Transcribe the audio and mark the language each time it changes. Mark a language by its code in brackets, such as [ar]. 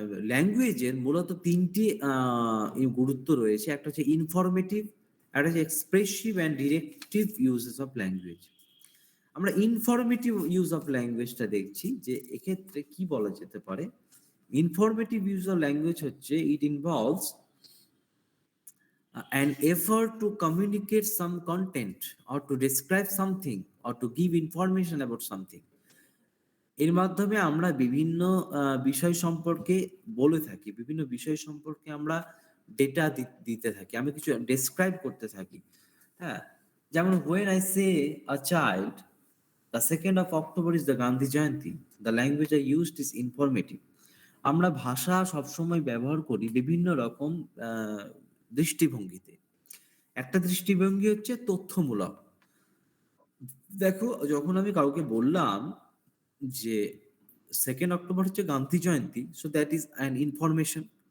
[bn] ল্যাঙ্গুয়েজের মূলত তিনটি গুরুত্ব রয়েছে, একটা হচ্ছে ইনফরমেটিভ, একটা হচ্ছে [en] Expressive and directive uses of language. [bn] আমরা ইনফরমেটিভ ইউজ অফ ল্যাঙ্গুয়েজটা দেখছি যে এক্ষেত্রে কি বলা যেতে পারে। [en] Informative use of language হচ্ছে it involves an effort to communicate some content or to describe something or to give information about something. [bn] এর মাধ্যমে আমরা বিভিন্ন বিষয় সম্পর্কে বলে থাকি, বিভিন্ন বিষয় সম্পর্কে আমরা ডেটা দিতে থাকি, আমি কিছু ডেসক্রাইব করতে থাকি। [en] হ্যাঁ, যেমন when I say a child, the 2nd of October is the Gandhi Jayanti, the language I used is informative. [bn] আমরা ভাষা সবসময় ব্যবহার করি বিভিন্ন রকম দৃষ্টিভঙ্গিতে। একটা দৃষ্টিভঙ্গি হচ্ছে তথ্যমূলক। দেখো, যখন আমি কাউকে বললাম যে 2nd অক্টোবর হচ্ছে Gandhi Jayanti, [en] So that is an information.